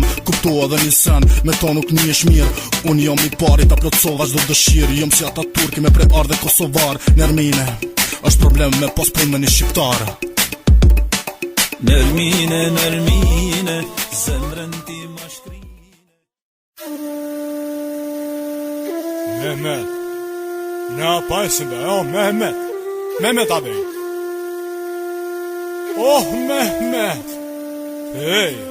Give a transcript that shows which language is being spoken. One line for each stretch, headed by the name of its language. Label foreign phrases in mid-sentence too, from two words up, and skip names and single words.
Albanian: Kuptoa dhe një sen, me to nuk një esh mirë. Unë jom i pari, ta plotsova çdo dëshirë. Jom si ata turki me prej ardhe Kosovar. Nermine, është problem me pos pun me një shqiptar. Nermine, zemrën ti ma shkrine. Mehmet.
Turkish: Ne yaparsın be? Oh Mehmet. Mehmet abi. Oh Mehmet. Hey.